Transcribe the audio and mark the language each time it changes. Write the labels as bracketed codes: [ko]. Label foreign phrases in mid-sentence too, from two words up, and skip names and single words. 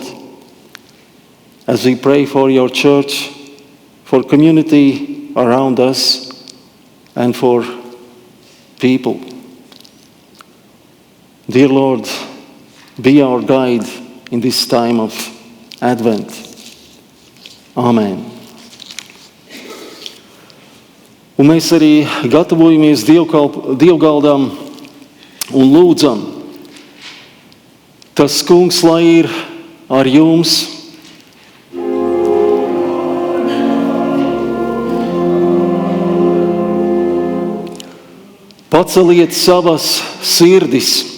[en] As we pray for your church, for community around us, and for people. Dear Lord, be our guide in this time of Advent. Amen. [lv] Un mēs arī gatavojamies dievgaldam un lūdzam. Tas Kungs, lai ir ar jums. Paceliet savas sirdis.